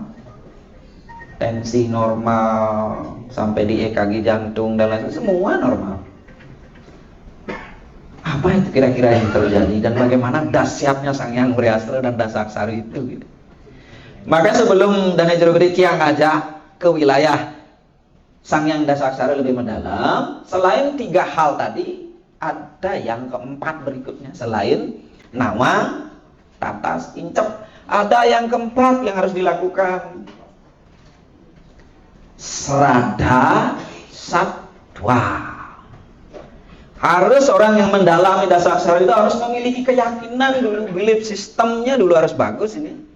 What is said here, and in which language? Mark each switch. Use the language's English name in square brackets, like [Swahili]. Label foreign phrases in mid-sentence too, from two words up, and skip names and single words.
[Indonesian] Tensi normal, sampai di EKG jantung dan lain-lain, semua normal. Apa itu kira-kira yang terjadi dan bagaimana dahsyatnya Sang Hyang Wriastra dan Dasaksara itu gitu. Maka sebelum Dana Jero Gede Tiang ngajak ke wilayah Sang Hyang Dasaksara lebih mendalam, selain 3 hal tadi, ada yang keempat berikutnya. [Balinese] Selain nawang, tatas, incep, [Indonesian] ada yang keempat yang harus dilakukan. Srada Sattva. Harus orang yang mendalami Dasaksara itu harus memiliki keyakinan dulu, belief sistemnya dulu harus bagus ini.